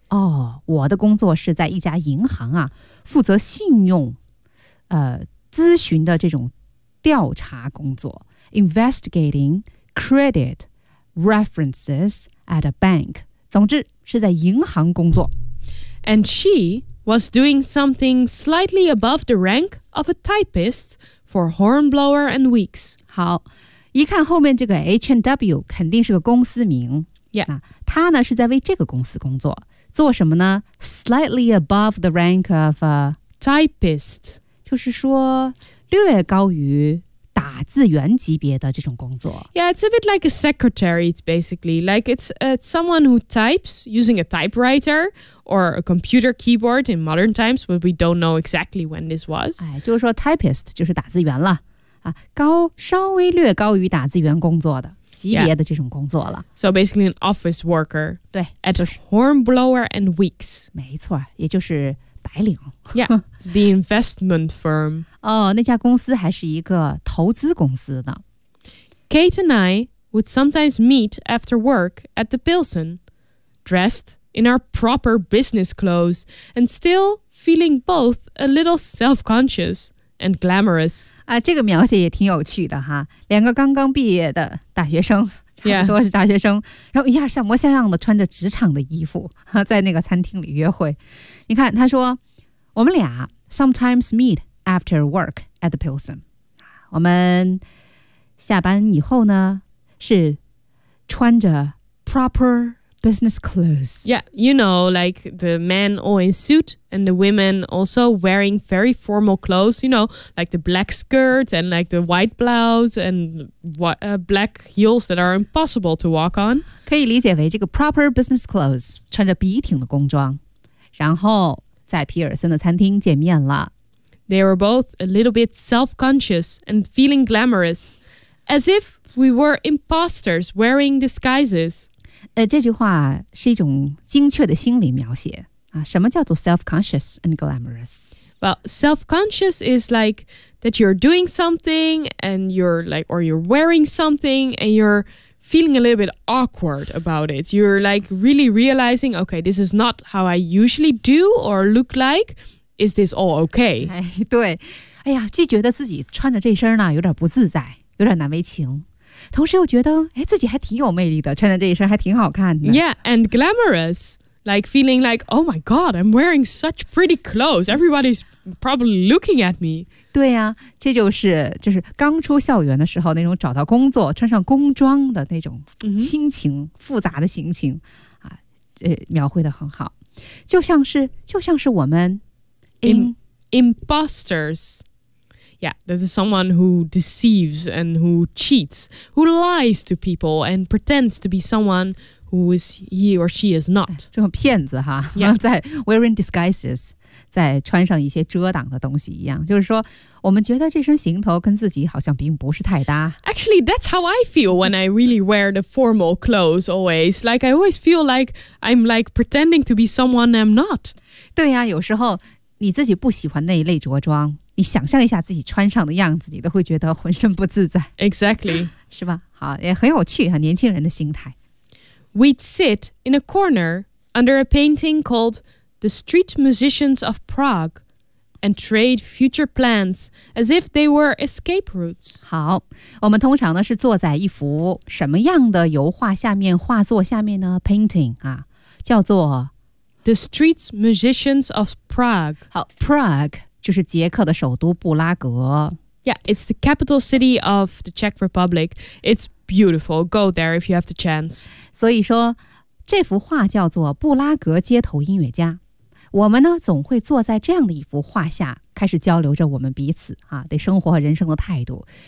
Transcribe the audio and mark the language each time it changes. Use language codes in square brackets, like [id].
[zh] 哦，我的工作是在一家银行啊，负责信用，咨询的这种调查工作 ， [en] investigating credit references at a bank。 [zh] 总之是在银行工作。 [en] And she was doing something slightly above the rank of a typist for Hornblower and Weeks。 [zh] 好，一看后面这个 H and W 肯定是个公司名。 [en] Yeah， [zh] 她呢是在为这个公司工作。做什么呢 [en] ？Slightly above the rank of a typist， [zh] 就是说略高于打字员级别的这种工作。 [en] Yeah, it's a bit like a secretary, basically. Like it's someone who types using a typewriter or a computer keyboard in modern times, but we don't know exactly when this was. [zh] 哎，就是说 typist 就是打字员了。啊，高稍微略高于打字员工作的级别的这种工作了。 [en] Yeah. So basically an office worker. [zh] 对 [en] ，at Hornblower and Weeks. [zh] 没错，也就是白领。 [en] Yeah, the investment firm. [zh] 哦，那家公司还是一个投资公司呢。 [en] Kate and I would sometimes meet after work at the Pilsen, dressed in our proper business clothes and still feeling both a little self-conscious and glamorous. [zh] 啊，这个描写也挺有趣的哈，两个刚刚毕业的大学生，差不多是大学生， [en] yeah. [zh] 然后一下像模像样的穿着职场的衣服在那个餐厅里约会。你看，他说，我们俩 [en] sometimes meet after work at the Pilsen. [zh] 我们下班以后呢，是穿着 [en] proper business clothes. Yeah, you know, like the men all in suit and the women also wearing very formal clothes, you know, like the black skirt and like the white blouse and black heels that are impossible to walk on. [zh] 可以理解为这个 [en] proper business clothes, [zh] 穿着笔挺的工装，然后在皮尔森的餐厅见面了。 [en] They were both a little bit self-conscious and feeling glamorous. As if we were imposters wearing disguises. [zh] 这句话是一种精确的心理描写。什么叫做 [en] self-conscious and glamorous? Well, self-conscious is like that you're doing something and you're like, or you're wearing something and you're feeling a little bit awkward about it. You're like really realizing, okay, this is not how I usually do or look like. Is this all okay? [zh] 对。哎呀，既觉得自己穿着这身呢，有点不自在。有点难为情，同时又觉得自己还挺有魅力的，穿着这一身还挺好看的。 [en] Yeah, and glamorous, like feeling like, oh my god, I'm wearing such pretty clothes. Everybody's probably looking at me. [zh] 对呀、啊，这就是刚出校园的时候那种找到工作、穿上工装的那种心情， mm-hmm. 复杂的心情啊，描绘得很好，就像是我们 [en] imposters. Yeah, that is someone who deceives and who cheats, who lies to people and pretends to be someone who is he or she is not. [zh] 这种骗子哈、 [en] yeah. [zh] 在 [en] wearing disguises, [zh] 在穿上一些遮挡的东西一样。就是说我们觉得这身行头跟自己好像并不是太搭。 [en] Actually, that's how I feel when I really wear the formal clothes always. Like, I always feel like I'm like pretending to be someone I'm not. [zh] 对呀、啊、有时候你自己不喜欢那一类着装。你想象一下自己穿上的样子，你都会觉得浑身不自在。 [en] Exactly. [zh] 是吧？好，也很有趣啊，年轻人的心态。 [en] We'd sit in a corner under a painting called The Street Musicians of Prague and trade future plans as if they were escape routes. [zh] 好，我们通常呢是坐在一幅什么样的油画下面，画作下面呢 ？Painting 啊，叫做 [en] The Street Musicians of Prague. [zh] 好 ，Prague。就是捷克的首都布拉格。 [en] Yeah, it's the capital city of the Czech Republic. It's beautiful. Go there if you have the chance. [zh] 所以说，这幅画叫做《布拉格街头音乐家》。我们呢，总会坐在这样的一幅画下，开始交流着我们彼此啊，对生活和人生的态度。